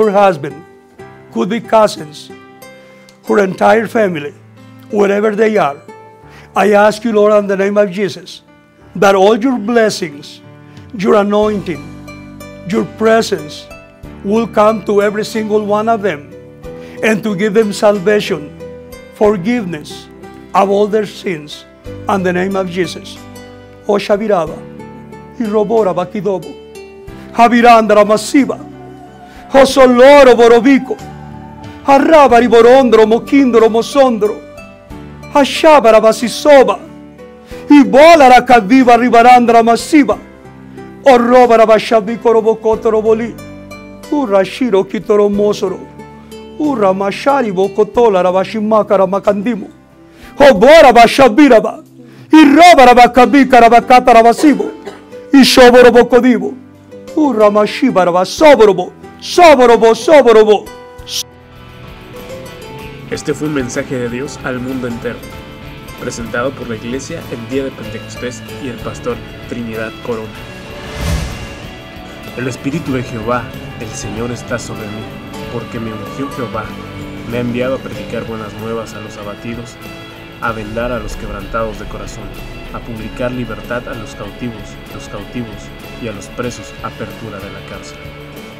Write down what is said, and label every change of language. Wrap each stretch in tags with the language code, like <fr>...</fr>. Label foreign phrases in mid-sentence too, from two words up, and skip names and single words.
<en>her husband, could be cousins, her entire family, wherever they are, I ask you, Lord, in the name of Jesus, that all your blessings, your anointing, your presence will come to every single one of them, and to give them salvation, forgiveness of all their sins, in the name of Jesus. O Shabiraba, Irobora Bakidobo, Habirandra Masiba, Hosoloro Borobico, Harabari Borondro, Mokindro, Mosondro, Hashabara Basisoba, Ibolara Kaviva Ribarandra Masiba, Orobara Bashabiko Robokotoro Boli, Urashiro Kitoro Mosoro, Ura Mashari Bokotola Rabashimakara Makandimo, Hobora Bashabiraba, Irobara Bakabika Rabakata Rabasibo, Ishoboro Bokodibo, Ura Mashibara Basoborobo, Soborobo, Soborobo.</en> <es>Este fue un mensaje de Dios al mundo entero, presentado por la Iglesia el día de Pentecostés y el pastor Trinidad Corona. El Espíritu de Jehová, el Señor, está sobre mí, porque me ungió Jehová, me ha enviado a predicar buenas nuevas a los abatidos, a vendar a los quebrantados de corazón, a publicar libertad a los cautivos y a los presos apertura de la cárcel.</es>